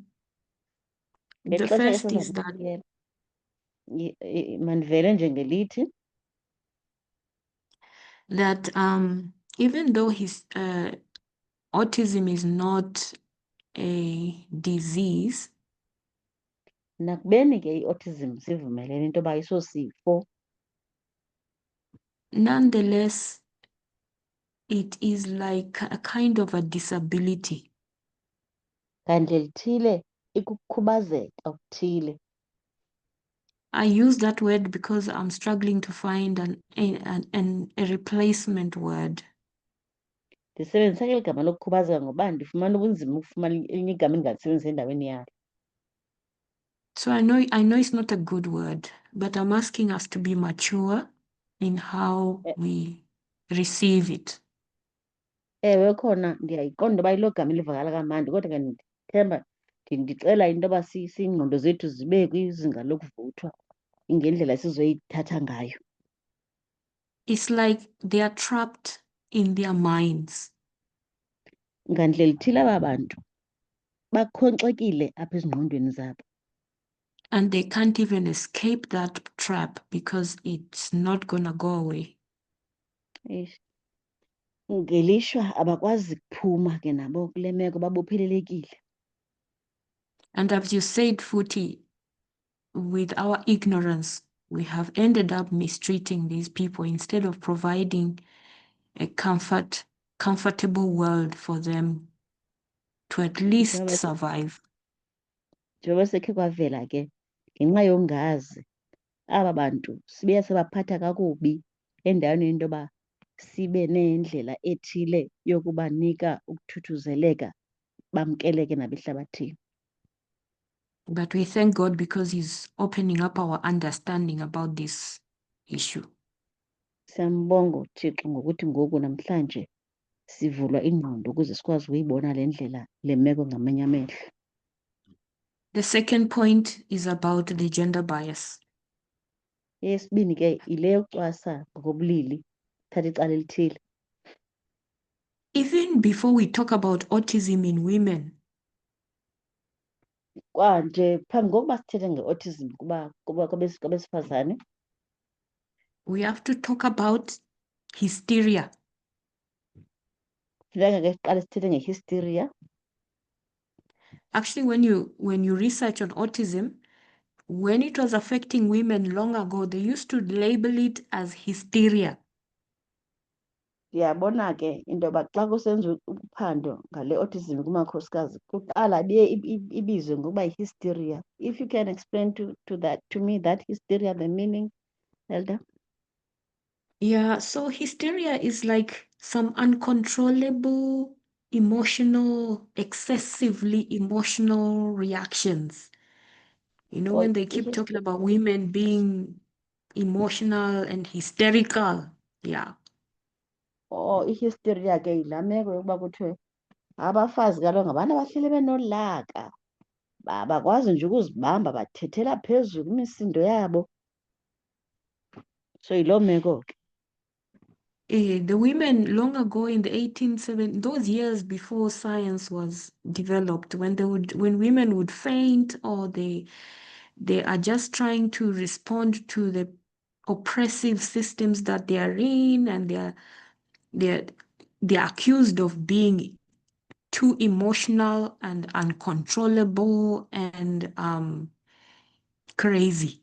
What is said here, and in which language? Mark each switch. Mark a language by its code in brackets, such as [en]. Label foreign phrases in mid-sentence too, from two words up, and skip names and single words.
[en] The [xh] Ngexesha [en] first is that [xh] mandivele njengelithi [en] even though his autism is not a disease, [xh] nakubeni ke i-autism sivumelene into yoba ayisosifo, [en] nonetheless, it is like a kind of a disability. [xh] ngandlela ithile ikukhubazeka okuthile. [en] I use that word because I'm struggling to find a replacement word. [xh] Ndisebenzisa ke igama lokukhubazeka ngoba ndifumana ubunzima ukufumana elinye igama endingalisebenzisa endaweni yalo. [en] So I know it's not a good word, but I'm asking us to be mature in how we receive it. [xh] Ewe khona ndiyayiqonda uba ilo gama livakala kamandi, kodwa ke ndithemba ndicela into yoba siingqondo zethu zibe kwizinga lokuvuthwa ngendlela esizoyithatha ngayo. [en] It's like they are trapped in their minds. [xh] Ngandlela ithile aba bantu bakhonkxekile apha ezingqondweni zabo. [en] And they can't even escape that trap because it's not gonna go away. [xh] Ngelishwa abakwazi kuphuma ke nabo kule meko babophelelekile. [en] And as you said, Futi, with our ignorance, we have ended up mistreating these people instead of providing a comfortable world for them to at least survive. [xh] Njengoba sekhe kwavela ke ngenxa yongazi aba bantu sibe sabaphatha kakubi endaweni yento yoba sibe nendlela ethile yokubanika ukuthuthuzeleka bamkeleke nabehlabathini. [en] But we thank God because He's opening up our understanding about this issue. [xh] Siyambonga uThixo ngokuthi ngoku namhlanje sivulwa ingqondo ukuze sikwazi ukuyibona le ndlela le meko ngamanye amehlo. [en] The second point is about the gender bias. [xh] Eyesibini ke ile yokucwasa ngokobulili, thatha icala elithile. [en] Even before we talk about autism in women, [xh] Kwanje phambi kokuba sithethe nge-autism kwabesifazane, [en] we have to talk about hysteria. [xh] funeka ke siqale sithethe ngehysteria. [en] Actually, when you research on autism, when it was affecting women long ago, they used to label it as hysteria. [xh] Ndiyabona ke into yoba xa kusenziwa uphando ngale autism kumakhosikazi kuqala ibizwe ngokuba yi-hysteria. [en] If you can explain to me that hysteria, the meaning, Elder? Yeah, so hysteria is like some uncontrollable, excessively emotional reactions. You know, Or when they keep talking about women being emotional and hysterical. Yeah. [xh] I-hysteria ke yilaa meko yokuba kuthiwe abafazi kaloku ngabantu abahlele benolaka, bakwazi nje ukuzibamba bathethela phezulu imisindo yabo. So yiloo meko ke. [en] The women long ago in the 1870s, those years before science was developed, when women would faint or they are just trying to respond to the oppressive systems that they are in, and they're accused of being too emotional and uncontrollable and crazy.